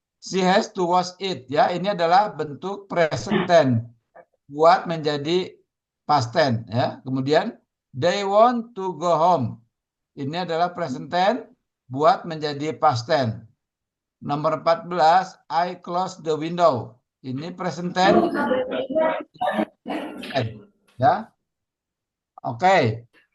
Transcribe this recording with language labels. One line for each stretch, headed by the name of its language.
English: She has to wash it
Indonesian: ya, ini adalah bentuk present tense buat menjadi past tense ya. Kemudian
English: they want to go home.
Indonesian: Ini adalah present tense buat menjadi past tense. Nomor 14,
English: I close the window.
Indonesian: Ini present tense ya. Oke.